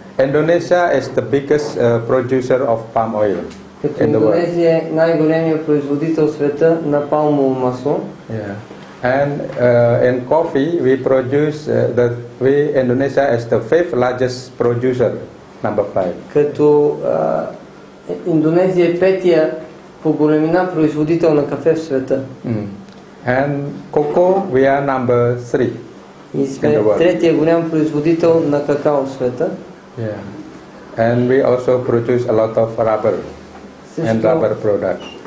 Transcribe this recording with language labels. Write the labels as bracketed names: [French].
[English] Indonesia is the biggest producer of palm oil. [Bulgarian] Като Индонезия е най-големият производител в света на палмово масло. [English] And in coffee, we produce Indonesia is the fifth largest producer, number 5. [Bulgarian] Като Индонезия е петия по големина производител на кафе в света. [English] And cocoa, we are number 3. [Bulgarian] И сме третия голям производител на какао в света. [English] And we also produce a lot of rubber and rubber products.